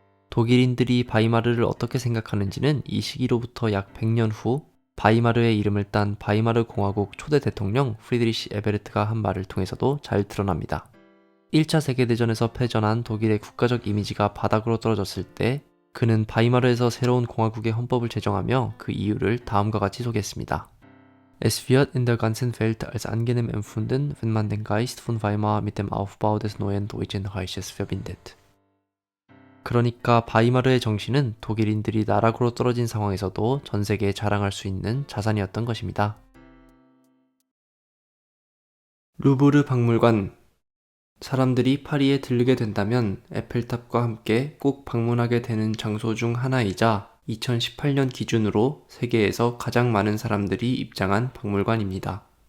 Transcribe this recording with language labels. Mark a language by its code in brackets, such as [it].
[ko] 독일인들이 바이마르를 어떻게 생각하는지는 이 시기로부터 약 100년 후 바이마르의 이름을 딴 바이마르 공화국 초대 대통령 프리드리히 에베르트가 한 말을 통해서도 잘 드러납니다. 1차 세계대전에서 패전한 독일의 국가적 이미지가 바닥으로 떨어졌을 때 그는 바이마르에서 새로운 공화국의 헌법을 제정하며 그 이유를 다음과 같이 소개했습니다. [de] Es wird in der ganzen Welt als angenehm empfunden, wenn man den Geist von Weimar mit dem Aufbau des neuen Deutschen Reiches verbindet. [ko] 그러니까 바이마르의 정신은 독일인들이 나락으로 떨어진 상황에서도 전 세계에 자랑할 수 있는 자산이었던 것입니다. 루브르 박물관. 사람들이 파리에 들르게 된다면 에펠탑과 함께 꼭 방문하게 되는 장소 중 하나이자 2018년 기준으로 세계에서 가장 많은 사람들이 입장한 박물관입니다.